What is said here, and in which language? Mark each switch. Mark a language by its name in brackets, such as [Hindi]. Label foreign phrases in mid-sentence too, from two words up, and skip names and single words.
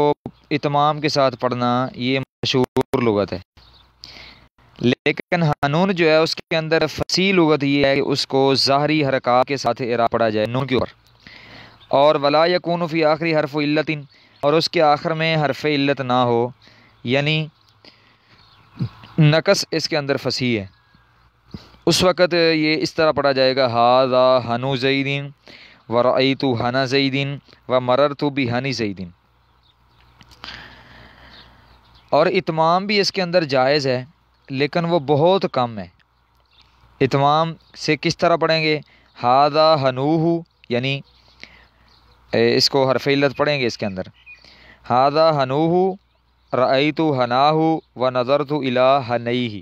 [Urdu] اتمام کے ساتھ پڑھنا یہ مشہور لغت ہے، لیکن حنون جو ہے اس کے اندر فصیح لغت یہ ہے کہ اس کو ظاہری حرکات کے ساتھ اعراب پڑھا جائے نون کے اوپر، اور [Arabic] ولا یکون فی آخری حرف علت، [Urdu] اور اس کے آخر میں حرف علت نہ ہو، یعنی نقص اس کے اندر فصیح ہے۔ اس وقت یہ اس طرح پڑھا جائے گا [Arabic] ھذا حنو زید ورأیت حنا زید ومررت بحنی زید۔ [Urdu] اور اتمام بھی اس کے اندر جائز ہے، لیکن وہ بہت کم ہے۔ اتمام سے کس طرح پڑھیں گے؟ [Arabic] ھذا حنوہ، [Urdu] یعنی اس کو حرف علت پڑھیں گے اس کے اندر، [Arabic] ھذا حنوہ رأیت حناہ ونظرت الی حنیہ۔